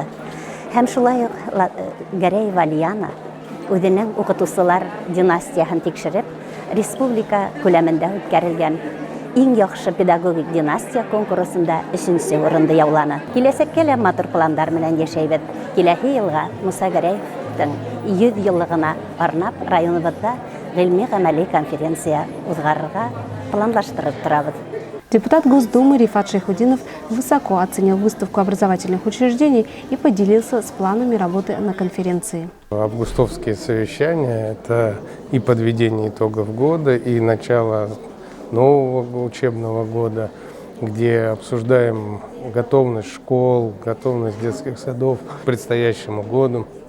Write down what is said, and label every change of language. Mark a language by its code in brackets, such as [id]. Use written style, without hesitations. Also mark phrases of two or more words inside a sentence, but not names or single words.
[tt] Һәм шулай ук Гәрәева Лияна үзенең укытучылар династияһын тикшереп, республика күләмендә үткәрелгән иң яхшы педагогик династия конкурсында 3нче урынды яуланы. Киләсәккә лә матур планнар белән яшәйбез. Киләсе елга Муса Гәрәевтең 100 еллыгына арнап районыбызда гыйльми-гамәли конференция узгарырга планлаштырып торабыз. [ru] Депутат Госдумы Рифат Шайхутдинов высоко оценил выставку образовательных учреждений и поделился с планами работы на конференции. Августовские совещания – это и подведение итогов года, и начало нового учебного года, где обсуждаем готовность школ, готовность детских садов к предстоящему году.